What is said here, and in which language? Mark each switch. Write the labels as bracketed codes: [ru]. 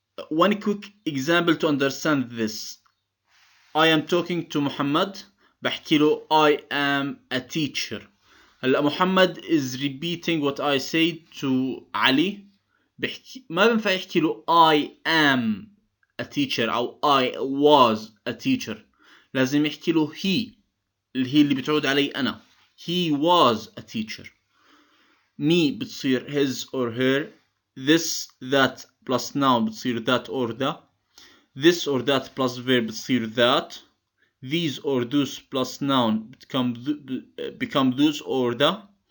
[en] One quick example to understand this. I am talking to محمد [ar] بحكي له [en] I am a teacher. هلا محمد is repeating what I said to علي [ar] ما بينفع يحكي له [en] I am a teacher أو I was a teacher. [ar] لازم يحكي له he اللي بتعود علي أنا. [en] He was a teacher. Me بتصير his or her. This that plus noun بتصير that or the. This or that plus verb بتصير that. These or those plus noun become those or the.